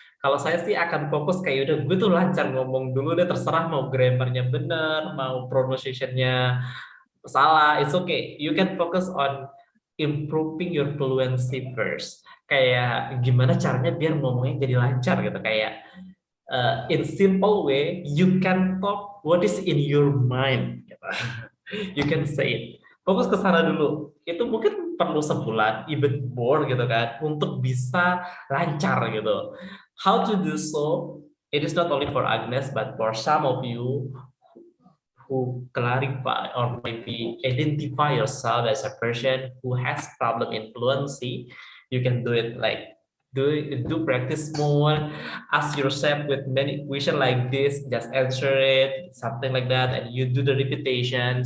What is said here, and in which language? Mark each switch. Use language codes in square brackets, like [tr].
[id] Kalau saya sih akan fokus kayak udah gue tuh lancar ngomong dulu deh, terserah mau grammarnya bener, mau pronunciation-nya salah, [en] it's okay. You can focus on improving your fluency first. [id] Kayak gimana caranya biar ngomongnya jadi lancar gitu. Kayak [en] in simple way, you can talk what is in your mind. [id] Gitu. [en] You can say it. [id] Fokus ke sana dulu. Itu mungkin perlu sebulan, [en] even more [id] gitu kan, untuk bisa lancar gitu. [en] How to do so? It is not only for Agnes, but for some of you who clarify or maybe identify yourself as a person who has problem in fluency. You can do it like do practice more, ask yourself with many questions like this, just answer it, something like that, and you do the repetition.